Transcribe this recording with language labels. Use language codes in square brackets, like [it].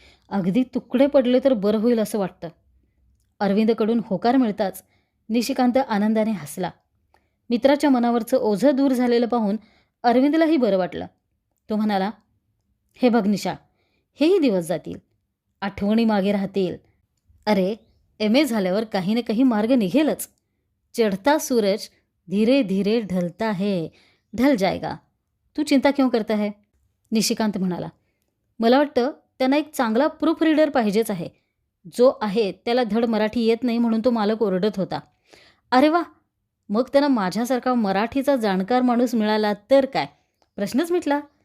[mr] अगदी तुकडे पडले तर बरं होईल असं वाटतं. अरविंदकडून होकार मिळताच निशिकांत आनंदाने हसला. मित्राच्या मनावरचं ओझं दूर झालेलं पाहून अरविंदलाही बरं वाटलं. तो म्हणाला, हे बघ निशा, हेही दिवस जातील, आठवणी मागे राहतील. अरे, MA झाल्यावर काही ना काही मार्ग निघेलच. [hi] चढ़ता सूरज धीरे धीरे ढलता है, ढल जाएगा. तू चिंता क्यों करता है? [mr] निशिकांत म्हणाला. मला वाटतं त्यांना एक चांगला प्रूफ रीडर पाहिजेच आहे. जो आहे त्याला धड मराठी येत नाही म्हणून तो मालक ओरडत होता. अरे वा, मग त्यांना माझ्यासारखा मराठीचा जाणकार माणूस मिळाला तर काय, प्रश्नच मिटला.